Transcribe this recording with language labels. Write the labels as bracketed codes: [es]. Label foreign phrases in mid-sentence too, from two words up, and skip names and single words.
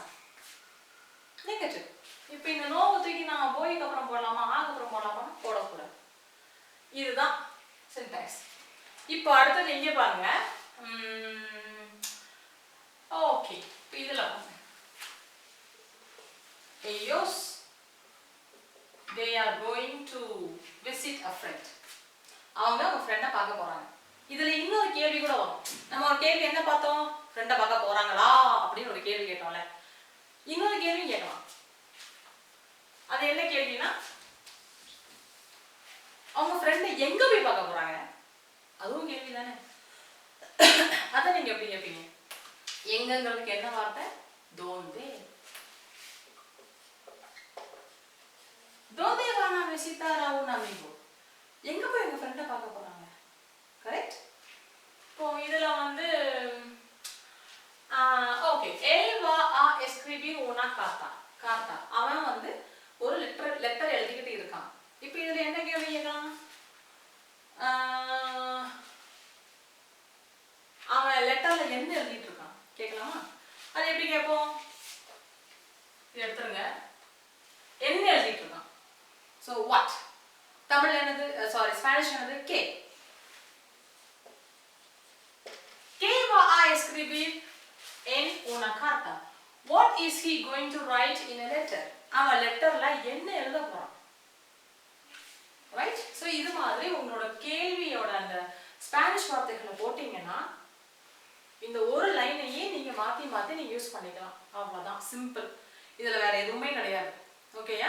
[ta] நெகட்டிவ். இப்போ இந்த நோவ தூக்கி நான் போய்க்கு அப்புறம் போடலாமா ஆக்கு அப்புறம் போடலாமா போடக்கூடாது. இதுதான் syntax. இப்போ அடுத்து இங்க பாருங்க. ஓகே. இதுல பாருங்க. [en] Ellos they are going to visit a friend. [ta] அவங்க ஃப்ரெண்ட பார்க்க போறாங்க. இதுல இன்னொரு கேள்வி கூட வரும். நம்ம ஒரு கேள்வி என்ன பார்த்தோம்? ஃப்ரெண்ட பார்க்க போறாங்களா அப்படின்னு ஒரு கேள்வி கேட்டோம்ல. இன்னொரு கேள்வி கேட்கலாம். அது என்ன கேள்வினா அவங்க ஃப்ரெண்ட எங்க போய் பார்க்க போறாங்க? அதுவும் கேள்வி தானே. அத நீங்க எப்படி கேட்பீங்க? எங்கங்கிறதுக்கு என்ன வார்த்தை? donde. [es] donde van a visitar a un amigo? [ta] எங்க போய் எங்க ஃப்ரெண்ட பார்க்க போறாங்க? கரெக்ட்? இப்போ இதுல வந்து ஓகே. [es] él va a escribir una carta. [ta] அவன் வந்து ஒரு லெட்டர் எழுதிக்கிட்டு இருக்கான். இப்போ இதுல என்ன கேள்வி கேட்கலாம்? அவன் லெட்டர்ல என்ன எழுதிட்டு இருக்கான் கேட்கலாமா? அது எப்படி கேட்போம்? இது எடுத்துருங்க. என்ன எழுதிட்டு இருக்கான்? [en] So what? [ta] தமிழ் என்னது? [en] sorry Spanish [ta] என்னது? கே. [es] ¿Qué va a escribir en una carta? [en] what is he going to write in a letter? [ta] அவன் லெட்டர்ல என்ன எழுத போறான்? ரைட்? சோ இது மாதிரி உங்களோட கேள்வியோட அந்த ஸ்பானிஷ் வார்த்தைகளை போட்டீங்கன்னா இந்த ஒரு லைனையே நீங்க மாத்தி மாத்தி நீங்க யூஸ் பண்ணிக்கலாம். அவ்வளவுதான், சிம்பிள். இதுல வேற எதுவுமே கிடையாது. ஓகேயா?